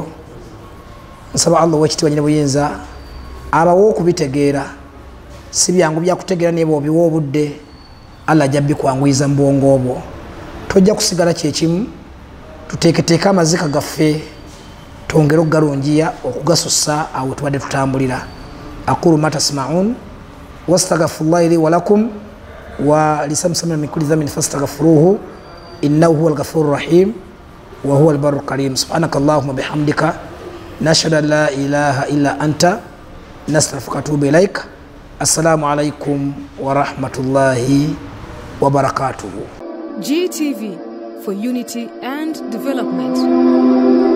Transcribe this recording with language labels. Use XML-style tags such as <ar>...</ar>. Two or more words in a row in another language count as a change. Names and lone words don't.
<lg>Nsaba Allah ow'ekitiibwa nnyini buyinza abawo okubitegeera, si byangu byakutegeera naye bw'obiwa obudde, Allah ajja bikwanguyiza mu bwongo bwo. Tojja kusigala kyekimu, tuteeketeeke amazika gaffe, twongere okugalungiya okugasussa awo tubadde tutambulira.</lg> <ar>أقول ما تسمعون وأستغفر الله لي ولكم ولسائر المسلمين من كل ذنب فاستغفروه إنه هو الغفور الرحيم وهو البر الكريم. سبحانك اللهم بحمدك نشهد أن لا إله إلا أنت نستغفرك ونتوب إليك. السلام عليكم ورحمة الله وبركاته.</ar> <en>GTV for unity and development.</en>